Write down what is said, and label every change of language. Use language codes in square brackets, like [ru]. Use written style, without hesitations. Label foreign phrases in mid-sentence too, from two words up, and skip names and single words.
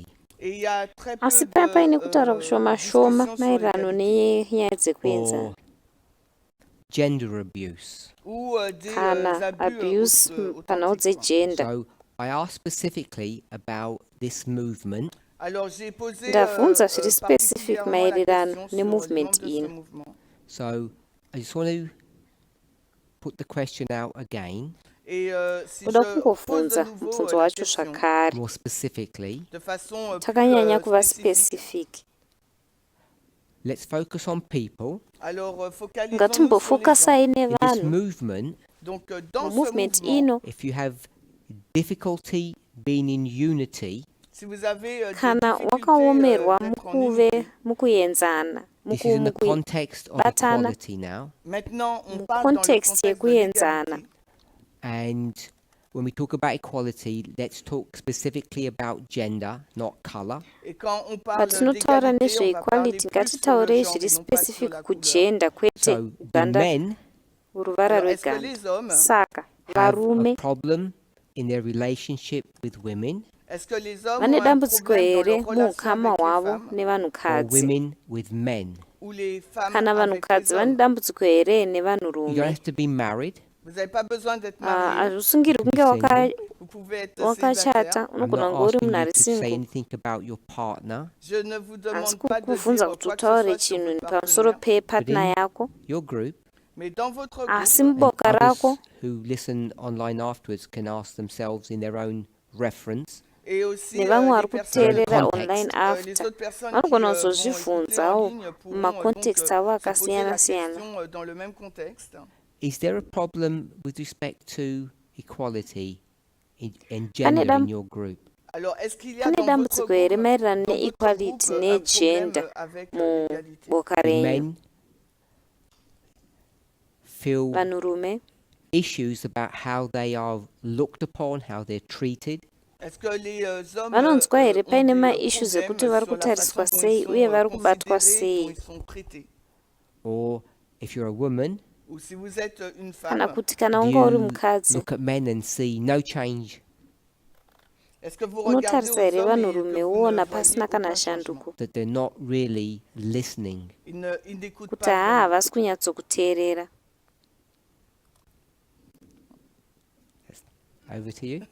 [fr] Et il y a très peu [sn] asi paya paine [fr] de [sn] kutaura kushoma shoma [fr] discussions sur [sn] maererano [fr] l'égalité [sn] nenyaya dzekuenzana [en] Or gender abuse. [fr] ou des [sn] kana abuse panhau [fr] authentiques, quoi. [sn] dzegender. [en] So I asked specifically about this movement [fr] Alors, j'ai posé [sn] Ndabvunza zviri specific [fr] particulièrement la [sn] maererano [fr] question sur les [sn] nemovement [fr] membres de ce [sn] ino. [fr] mouvement. [en] So I just want to put the question out again, [fr] Et si [sn] Kuda [fr] je pose [sn] kungofunza [fr] de nouveau [sn] mubvunzo [fr] la [sn] wacho [fr] question [sn] zvakare [en] more specifically. [fr] de façon [sn] takanyanya kuva [fr] spécifique, [en] specific. Let's focus on people. [fr] alors focalisons-nous [sn] ngatimbofokasai [en] In this [sn] nevanhu [en] movement, [fr] Donc, dans ce [sn] mumovement [fr] mouvement, [sn] ino. [en] if you have difficulty being in unity, [fr] si vous avez des [sn] kana [fr] difficultés [sn] wakaomerwa [fr] d'être en [sn] mukuve [fr] unité, [sn] mukuenzana [en] this is in the context of [sn] mukubatana [en] equality now. [fr] maintenant on parle dans le context contexte de [sn] yekuenzana. [fr] l'égalité. [en] And when we talk about equality, let's talk specifically about gender, not color. [fr] Et quand on parle [sn] patinotaura [fr] d'égalité, on va parler [sn] nezveequality [fr] plus sur le [sn] ngatitaurei [fr] genre [sn] zviri [fr] et non pas sur [sn] specific [fr] la couleur. [sn] kugender kwete [en] So the [sn] ganda [en] men [sn] ruvara [fr] Alors, est-ce que [sn] rweganda. [fr] les hommes, [sn] Saka [en] have [sn] varume [en] a problem in their relationship with women, [fr] est-ce que les hommes [sn] vane [fr] ont un [sn] dambudziko [fr] problème dans [sn] here [fr] leur relation [sn] muukama [fr] avec les [sn] hwavo [fr] femmes [en] or [sn] nevanhukadzi, [en] women with men? [fr] ou les femmes [sn] kana [fr] avec [sn] vanhukadzi [fr] les [sn] vane [fr] hommes? [sn] dambudziko here [en] You don't [sn] nevanhurume. [en] have to be married. [fr] Vous n'avez pas besoin d'être marié, [sn] hazvisungirwi kunge [fr] vous pouvez être [sn] wakachata, [fr] célibataire. [en] I'm [sn] unogona [en] not [sn] kunge uri [en] asking [sn] munhu [en] you [sn] ari [en] to say [sn] single. [en] anything about your partner. [fr] Je ne vous demande [sn] Asi [fr] pas de dire [sn] kukuvunza [fr] quoi [sn] kuti [fr] que ce [sn] utaure [fr] soit sur [sn] chinhu [fr] votre [sn] pamusoro [fr] partenaire. [sn] pepartner yako, [en] Your group [fr] Mais dans votre [sn] asi [fr] groupe, [sn] muboka [en] and [sn] rako, [en] others who listen online afterwards can ask themselves in their own reference. [fr] et aussi [sn] nevamwe vari [fr] les personnes, [sn] kuteerera [en] context. [sn] online [fr] les [sn] after [fr] autres personnes [sn] vanogona [fr] qui vont écouter en [sn] kuzozvibvunzawo [fr] ligne pourront [sn] mumacontext avo [fr] se poser la [sn] akasiyana-siyana. [fr] question dans le même contexte. [en] Is there a problem with respect to equality and [sn] Pane [en] gender [sn] dam- [en] in your group? [fr] Alors, est-ce qu'il y a [sn] pane [fr] dans votre [sn] dambudziko here [fr] groupe, [sn] maererano [fr] dans votre [sn] neequality [fr] groupe, un problème [sn] negender [fr] avec l'égalité? [sn] muboka [en] Do [sn] renyu? [en] men feel [sn] Vanhurume [en] issues about how they are looked upon, how they're treated? [fr] Est-ce que les hommes [sn] vanonzwa here [fr] ont [sn] paine [fr] des [sn] maissues [fr] problèmes [sn] ekuti vari [fr] sur la [sn] kutariswa [fr] façon dont [sn] sei [fr] ils sont [sn] uye vari kubatwa [fr] considérés, dont [sn] sei, [fr] ils sont traités? [en] Or if you're a woman, [fr] Ou si vous êtes une [sn] kana [fr] femme, [sn] kuti kana [en] do [sn] unga uri [en] you [sn] mukadzi [en] look at men and see no change, [fr] est-ce que vous regardez aux [sn] unotarisa here [fr] hommes et que [sn] vanhurume [fr] vous [sn] uona [fr] ne [sn] pasina [fr] voyez [sn] kana [fr] aucun changement? [sn] shanduko, [en] that they're not really listening? [fr] Ils n'écoutent [sn] kuti [fr] pas [sn] haa [fr] vraiment. [sn] havasi kunyatsokuteerera. [en] Over to you,